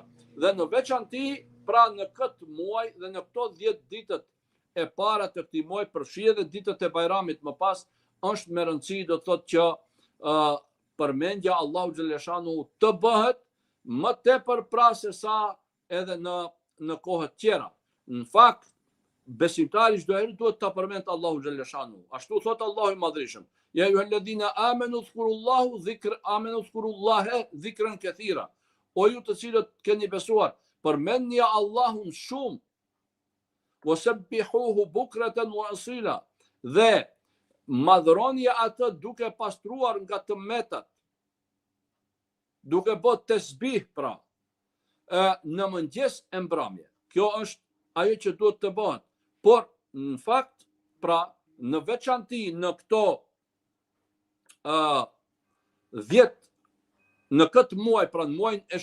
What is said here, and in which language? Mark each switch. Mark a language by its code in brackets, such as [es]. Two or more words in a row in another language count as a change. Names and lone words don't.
[sq] Dhe në veçanti, pra në këtë muaj dhe në këto 10 ditët e para të këtij muaji, përfshi edhe ditët e Bajramit më pas, është me rëndësi do të thotë që përmendja [ar] الله جل شأنه [sq] të bëhet më tepër pra se sa edhe në kohët tjera. Në fakt, besimtari çdo herë duhet ta përmend [ar] الله جل شأنه. [sq] Ashtu thot Allahu i Madhreshëm: [ar] يا أيها الذين آمنوا اذكروا الله ذكرا كثيرا. [sq] O ju të cilët keni besuar, përmendni Allahun shumë. [ar] وسبحوه بكرة وأصيلا. [sq] Dhe madhroni atë duke pastruar nga tëmetat, duke bërë tesbih pra në mëngjes e mbrëmje. Kjo është ajo që duhet të bëhet. Por në fakt, pra në veçanti në këto 10 në këtë muaj, pra në muajin e